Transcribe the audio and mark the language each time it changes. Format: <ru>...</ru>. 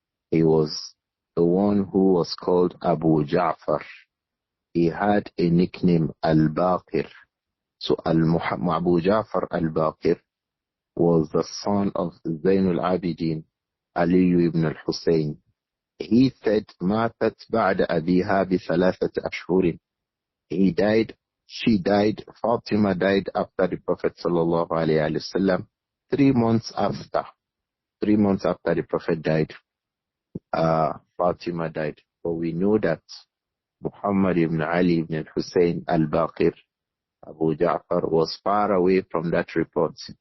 <en>He was the one who was called Abu Ja'far. He had a nickname Al-Baqir. So Abu Ja'far Al-Baqir was the son of Zainul Abidin, Ali ibn al-Hussein. He said,</en> <ar>ماتت بعد أبيها ب3 أشهر.</ar> <en>He died, she died, Fatima died after the Prophet sallallahu alayhi wa sallam, 3 months after. 3 months after the Prophet died, Fatima died. But we know that Muhammad ibn Ali ibn Hussein al-Baqir, Abu Ja'far, was far away from that report.</en>